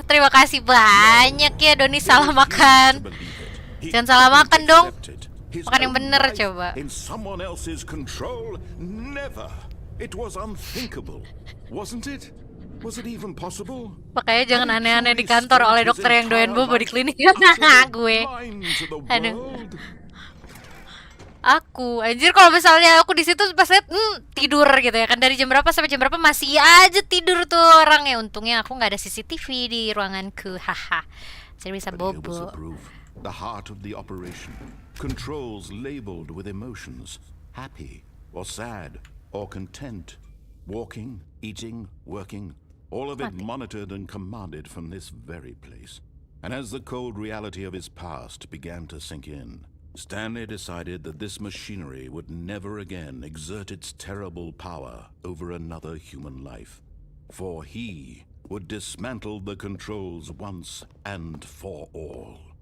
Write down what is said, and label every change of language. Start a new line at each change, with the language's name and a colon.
Indonesian: Terima kasih banyak ya Doni salah makan. Jangan salah makan dong. Makan yang bener coba.
English: In someone else's control? Never. It was unthinkable, wasn't it? Was it even possible?
Indonesian: Makanya jangan aneh-aneh di kantor oleh dokter yang doyan bobo di klinik. Gue. Aduh. Aku, anjir kalau misalnya aku di situ pas lihat tidur gitu ya kan, dari jam berapa sampai jam berapa masih aja tidur tuh orang ya. Untungnya aku nggak ada CCTV di ruanganku, haha. Jadi bisa bobo.
English: The heart of the operation, controls labeled with emotions, happy or sad or content, walking, eating, working, all of it monitored and commanded from this very place. And as the cold reality of his past began to sink in, Stanley decided that this machinery would never again exert its terrible power over another human life, for he would dismantle the controls once and for all.